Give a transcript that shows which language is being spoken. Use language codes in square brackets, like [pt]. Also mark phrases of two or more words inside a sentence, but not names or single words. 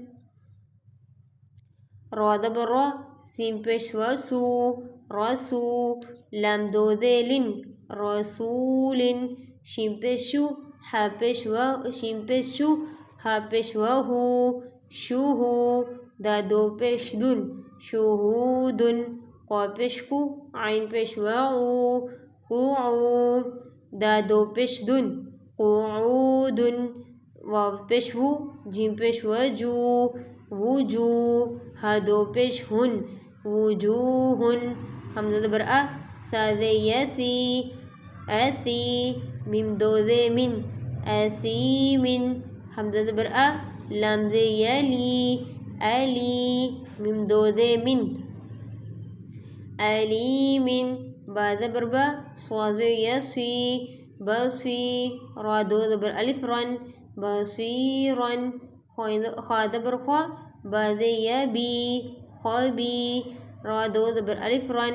[ur] را زبر را سین پیش و سو رسو لام دو دے لن رسولن شین پیش شو ہا پیش و شین پیش شو ہا پیش و ہو شوہو دا دو پیش دن شہودن قا پیش کو عین پیش و عو قوعو دا دو پیش دن قعودن واو پیش ہو جیم پیش و جو وجو ہا دو پیش ہن وجوہن حمزہ زبر آ سا زے یسی ایسی میم دو زے من ایسیمن حمزہ زبر آ لام زے یلی علی میم دو زے من علیمن با زبر با صا زے یسی بصی را دو زبر الف رن بصیرن خا زبر خوا با زے یبی خبی را دو زبر الف رن